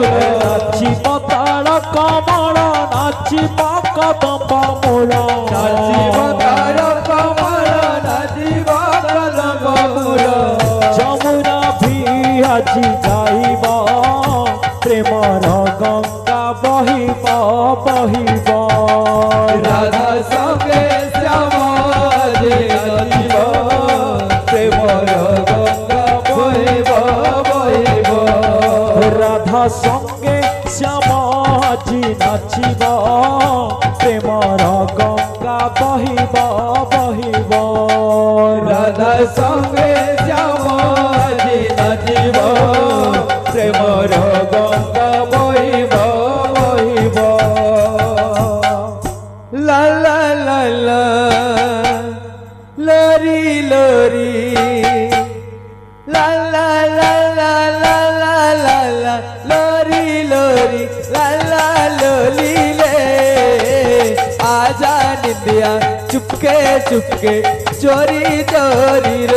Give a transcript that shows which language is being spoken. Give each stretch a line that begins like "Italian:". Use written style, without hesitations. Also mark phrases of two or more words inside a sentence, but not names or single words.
Assamese: নাচিব তাল কমল নাচিব কদম্ব মূল। নাচিব তাল কমল নাচিব কদম্ব মূল। যমুনা ভিয়াজি গাইব প্রেমর গঙ্গা বহিব বহিব। রাধা সঙ্গে শ্যামাজি নাচিব প্রেমর গঙ্গা বহিব বহিব। রাধা সঙ্গে শ্যামাজি নাচিব প্রেমর গঙ্গা বহিব বহিব। রাধা সঙ্গে শ্যামাজি নাচিব প্রেমর গঙ্গা বহিব বহিব। লা লা লা লা লরি লরি লা লা লা লা লা লা লা লা লরি লরি লা লা ললি
Hindi: ले आजा निंदिया चुपके चुपके चोरी चोरी रे।